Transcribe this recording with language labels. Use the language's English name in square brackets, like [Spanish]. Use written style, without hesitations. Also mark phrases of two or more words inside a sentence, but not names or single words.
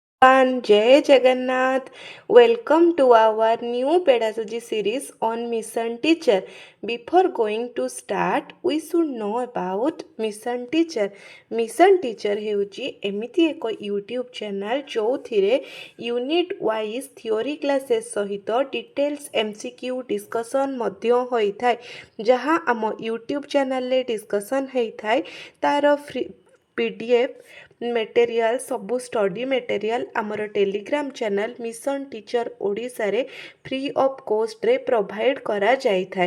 [Odia] Jai Jagannath. [English] Welcome to our new pedagogy series on Mission Teacher. Before going to start, we should know about Mission Teacher. [Odia] Mission Teacher ହେଉଛି ଏମିତି ଏକ [English] YouTube channel [Odia] ଯେଉଁଥିରେ [English] unit wise theory classes [Odia] ସହିତ [English] details MCQ discussion [Odia] ମଧ୍ୟ ହୋଇଥାଏ, ଯାହା ଆମ [English] YouTube channelରେ [Odia] ଡିସ୍କସନ୍ ହୋଇଥାଏ। ତା'ର [English] PDF material [Odia] ସବୁ [English] study material [Odia] ଆମର [English] Telegram channel [Odia] ମିଶନ ଟିଚର ଓଡ଼ିଶାରେ [English] free of costରେ [Odia] ପ୍ରୋଭାଇଡ଼ କରାଯାଇଥାଏ।